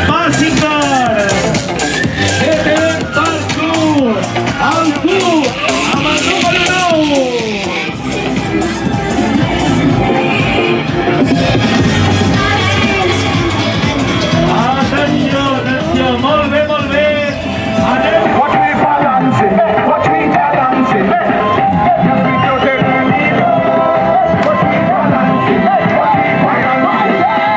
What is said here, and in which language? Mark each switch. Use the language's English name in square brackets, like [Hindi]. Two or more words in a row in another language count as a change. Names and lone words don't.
[Catalan] Washington. Detenen Parkour. Altur. Amb el número 9. Atenció, atenció. Molt bé, molt bé. Anem. [English] Watch me balancing, watch me balancing. Just because they're illegal. Watch me balancing, watch me balancing.